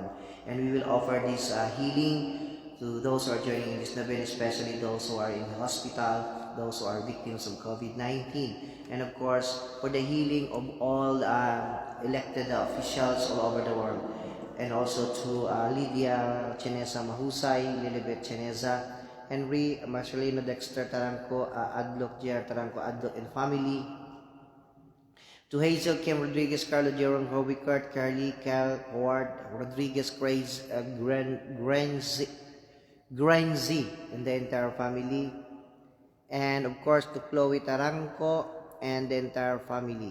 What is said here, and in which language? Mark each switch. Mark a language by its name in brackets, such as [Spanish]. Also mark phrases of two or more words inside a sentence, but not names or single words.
[English] And we will offer this healing to those who are joining in this novena, especially those who are in the hospital, those who are victims of COVID-19. And of course, for the healing of all elected officials all over the world. And also to Lydia Cheneza Mahusay, Lilibet Cheneza, Henry Marcelino Dexter Taranco, Adloc J.R. Taranco, Adloc and family. To Hazel Kim Rodriguez, Carlo Jerome Robicart, Carly Cal Howard Rodriguez, Granzi, and the entire family. And of course to Chloe Taranco and the entire family.